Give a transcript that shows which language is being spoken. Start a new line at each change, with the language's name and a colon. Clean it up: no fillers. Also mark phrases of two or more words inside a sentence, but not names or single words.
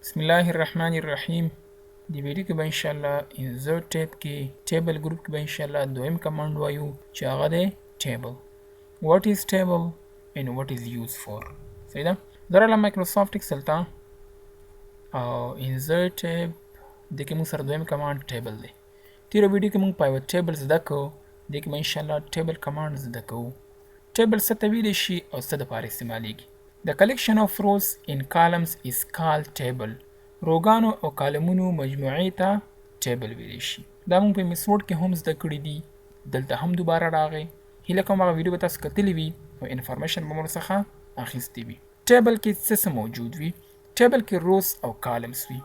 Arabic: بسم الله الرحمن الرحیم.
Pashto: دی ویډیو کې به
Arabic: ان شاء الله
English: insert tab
Pashto: کې
English: table group
Pashto: کې به
Arabic: ان شاء الله
Pashto: دویم کمانډ وایو چې هغه دی ټیبل.
English: what is table and what is used for.
Pashto: صحیح ده. زه مایکروسافټ ایکسل ته او
English: insert tab
Pashto: د کې موږ سره دویم کمانډ ټیبل دی. تیره ویډیو کې موږ
English: pivot table
Pashto: زده کوو، د کې به
Arabic: ان شاء الله
English: table command
Pashto: زده کوو. ټیبل څه ته ویلی شي او څه دپاره استعمالیږي.
English: The collection of rows in columns is called table.
Pashto: روګانو او کالمونو مجموعې ته ټیبل ویلی شي. دا موږ په میثود کې هم زده کړي دي، دلته هم دوباره راغی. هیله کوم هغه ویډیو به تاسو کتلی وي او انفارمیشن به مو ورڅخه اخیستې وي. ټیبل کې څه موجود وي؟ ټیبل کې روز او کالمز وي.